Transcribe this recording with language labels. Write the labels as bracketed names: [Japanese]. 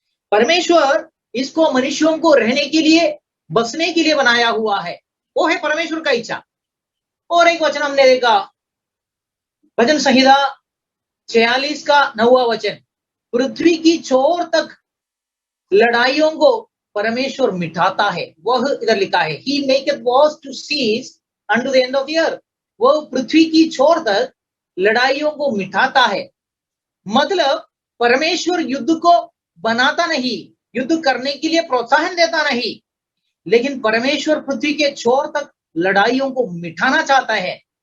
[Hindi] परमेश्वर इसको मनुष्यों को रहने के लिए, बसने के लिए बनाया हुआ है, वो है परमेश्वर का इच्छा। और एक वचन हमने देखा, भजन संहिता 46 का 9वां वचन, पृथ्वी की छोर तक लड़ाइयों को परमेश्वर मिटाता है। वह इधर लिखा है, [English] He maketh wars to cease unto the end of the earth। [Hindi] वह पृथ्वी की छोर तक लड़ाइयों को मिटाता है। मतलब परमेश्वर युद्ध को बनाता नहीं, युद्ध करने के लिए प्रोत्साहन देता नहीं, लेकिन परमेश्वर पृथ्वी के छोर तक लड़ाइयों को मिटाना चाहता है।